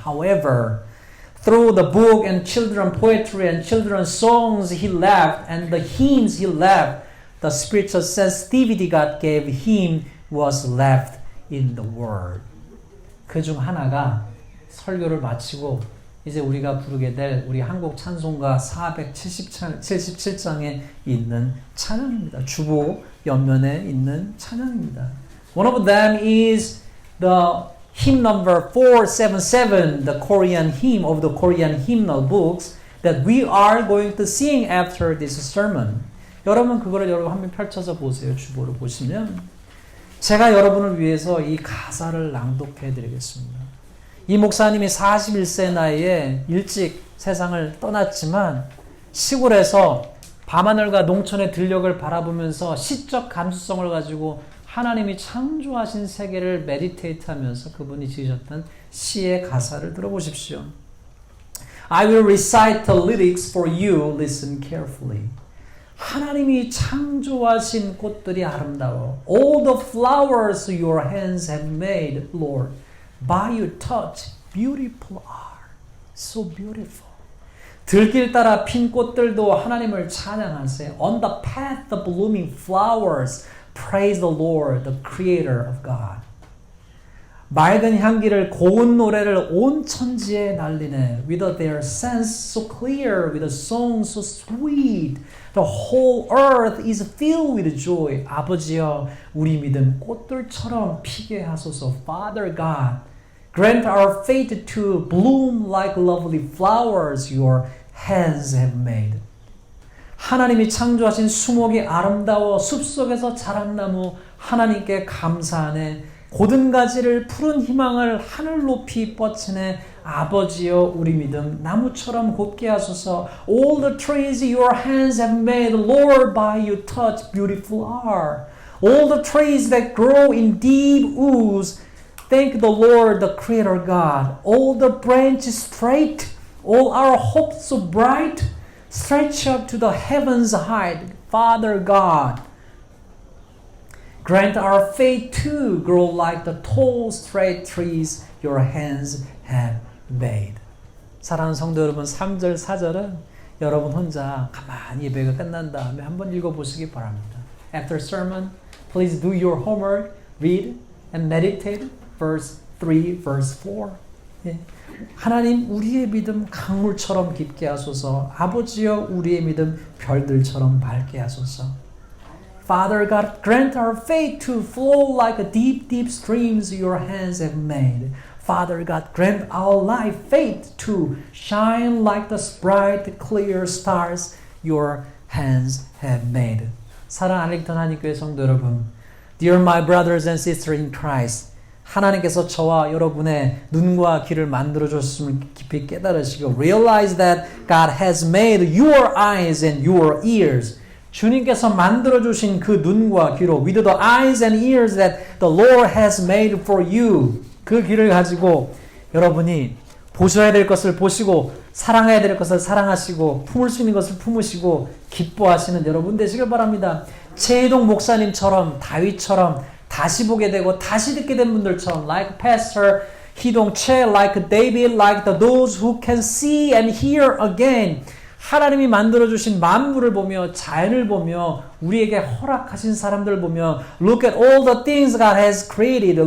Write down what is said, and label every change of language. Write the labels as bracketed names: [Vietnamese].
[English] However, through the book and children poetry and children's songs he left and the hymns he left, the spiritual sensitivity God gave him was left in the word. [Korean] 그 중 하나가 설교를 마치고 이제 우리가 부르게 될 우리 한국 찬송가 477장에 있는 찬양입니다. 주보 옆면에 있는 찬양입니다. [English] One of them is the hymn number 477, the Korean hymn of the Korean hymnal books that we are going to sing after this sermon. [Korean] 여러분 그거를 여러분 한번 펼쳐서 보세요. 주보를 보시면 제가 여러분을 위해서 이 가사를 낭독해 드리겠습니다. 이 목사님이 41세 나이에 일찍 세상을 떠났지만 시골에서 밤하늘과 농촌의 들녘을 바라보면서 시적 감수성을 가지고 하나님이 창조하신 세계를 메디테이트하면서 그분이 지으셨던 시의 가사를 들어보십시오. [English] I will recite the lyrics for you. Listen carefully. [Korean] 하나님이 창조하신 꽃들이 아름다워. [English] All the flowers your hands have made, Lord. By your touch, beautiful are. So beautiful. [Korean] 들길 따라 핀 꽃들도 하나님을 찬양하세요. [English] On the path of blooming flowers, praise the Lord, the creator of God. [Korean] 맑은 향기를 고운 노래를 온 천지에 날리네. [English] With their sense so clear, with a song so sweet. The whole earth is filled with joy. [Korean] 아버지여, 우리 믿음 꽃들처럼 피게 하소서. [English] Father God, grant our faith to bloom like lovely flowers your hands have made. [Korean] 하나님이 창조하신 수목이 아름다워 숲속에서 자란 나무 하나님께 감사하네. 고든 가지를 푸른 희망을 하늘 높이 뻗치네. 아버지여 우리 믿음 나무처럼 곱게 하소서. [English] All the trees your hands have made, Lord, by your touch beautiful are. All the trees that grow in deep ooze, thank the Lord, the creator God. All the branches straight, all our hopes so bright, stretch up to the heavens height, Father God. Grant our faith to grow like the tall straight trees your hands have made. [Korean] 사랑하는 성도 여러분, 3절 4절은 여러분 혼자 가만히 예배가 끝난 다음에 한번 읽어보시기 바랍니다. [English] After sermon, please do your homework, read and meditate verse 3, verse 4. [Korean] 예. 하나님 우리의 믿음 강물처럼 깊게 하소서. 아버지여 우리의 믿음 별들처럼 밝게 하소서. [English] Father God, grant our faith to flow like a deep, deep streams your hands have made. Father God, grant our life faith to shine like the bright, clear stars your hands have made. [Korean] 사랑 알렉턴 한인교회 성도 여러분, [English] Dear my brothers and sisters in Christ, [Korean] 하나님께서 저와 여러분의 눈과 귀를 만들어줬음을 깊이 깨달으시고 [English] Realize that God has made your eyes and your ears. [Korean] 주님께서 만들어주신 그 눈과 귀로 [English] With the eyes and ears that the Lord has made for you. [Korean] 그 귀를 가지고 여러분이 보셔야 될 것을 보시고 사랑해야 될 것을 사랑하시고 품을 수 있는 것을 품으시고 기뻐하시는 여러분 되시길 바랍니다. 최희동 목사님처럼 다윗처럼 다시 보게 되고 다시 듣게 된 분들처럼 [English] like Pastor 희동 최 like David like those who can see and hear again [Korean] 하나님이 만들어주신 만물을 보며 자연을 보며 우리에게 허락하신 사람들을 보며 [English] Look at all the things God has created.